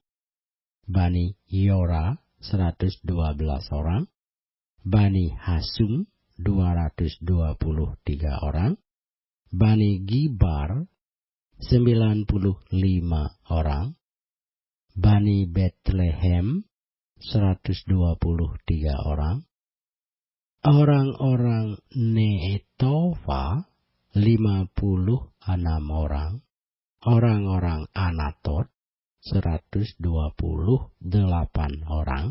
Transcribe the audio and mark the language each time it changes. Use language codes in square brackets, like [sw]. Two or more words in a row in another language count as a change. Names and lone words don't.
[id] Bani Yora, 112 orang. Bani Hasum, 223 orang. Bani Gibar, 95 orang. Bani Bethlehem 123 orang. Orang-orang Netova 56 orang. Orang-orang Anatot 128 orang.